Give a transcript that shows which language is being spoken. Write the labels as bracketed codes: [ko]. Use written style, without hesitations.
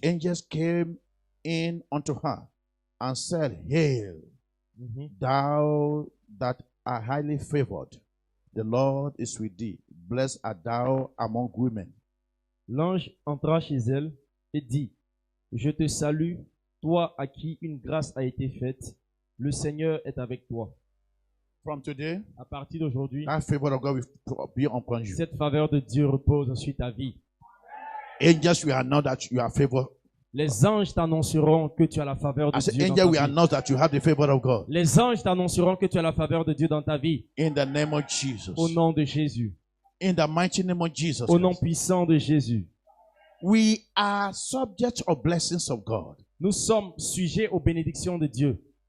[en] angels came in unto her and said, Hail, thou that art highly favored. The Lord is with thee. Blessed art thou among women. [fr] L'ange entra chez elle et dit, je te salue, toi à qui une grâce a été faite. Le Seigneur est avec toi. [en] From today, [fr] À partir d'aujourd'hui, [en] that favor of God will be upon you. [fr] cette faveur de Dieu repose sur ta vie. [en] Angels will announce that you are favored. [fr] Les anges t'annonceront que tu as la faveur de [en] As [fr] Dieu [en] an [fr] dans [en] angel [fr] ta [en] will [fr] vie. [en] announce that you have the favor of God. [fr] Les anges t'annonceront que tu as la faveur de Dieu dans ta vie. [en] In the name of Jesus. [fr] Au nom de Jésus. [en] In the mighty name of Jesus. [fr] Au nom puissant de Jésus. [en] We are subject of blessings of God. [fr] Nous sommes sujets aux bénédictions de Dieu.